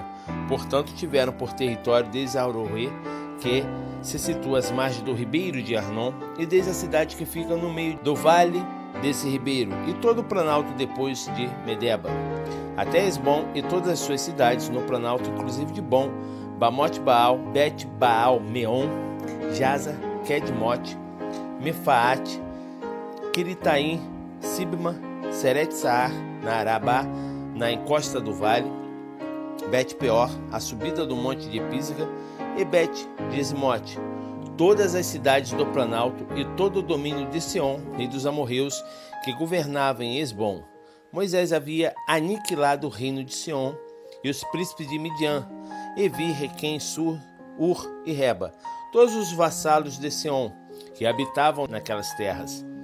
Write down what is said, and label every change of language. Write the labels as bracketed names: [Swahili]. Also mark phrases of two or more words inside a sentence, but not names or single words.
[Portuguese] Portanto, tiveram por território desde Aroer, que se situa às margens do ribeiro de Arnon, e desde a cidade que fica no meio do vale desse ribeiro, e todo o planalto depois de Medeba, até Esbom e todas as suas cidades no planalto, inclusive de Bom, Bamote Baal, Bet Baal Meon, Jaza, Kedmote, Mefaate, Quiritaim, Sibma, Seret Saar, na Arabá, na encosta do vale, Bet Peor, a subida do monte de Pisga, e Bet-Jesimote, todas as cidades do planalto e todo o domínio de Sion, rei dos amorreus, que governava em Esbom. Moisés havia aniquilado o reino de Sion e os príncipes de Midian, Evi, Requem, Sur, Ur e Reba, todos os vassalos de Sion, que habitavam naquelas terras.